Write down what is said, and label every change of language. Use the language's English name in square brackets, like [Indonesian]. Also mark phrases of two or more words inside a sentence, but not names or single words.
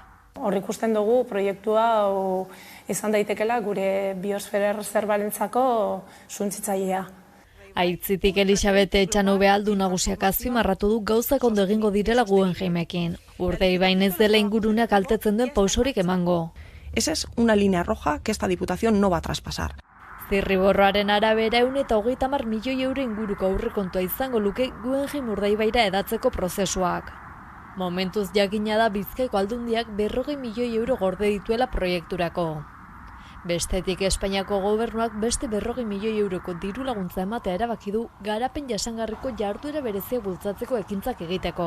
[Basque] Hor ikusten dugu proiektua izan daitekela gure biosfera erreserbarentzako suntsitzailea. Aitzitik Elisabete Etxanobe aldun nagusiak azpimarratu du gauzak ondo egingo direla Guggenheimekin. Urdaibain ez dela inguruneak kaltetzen duen pausorik emango. [Spanish] Esa es una línea roja que esta Diputación no va a traspasar. [Basque] Zirriborroaren arabera 130 milioi euro inguruko aurrekontua izango luke Guggenheim Urdaibaira edatzeko prozesuak. Momentuz jakina da Bizkaiko aldundiak 40 milioi euro gorde dituela proiekturako. Bestetik Espainiako gobernuak beste 40 milioi euroko diru laguntza ematea erabaki du garapen jasangarriko jarduera bereziak bultzatzeko ekintzak egiteko.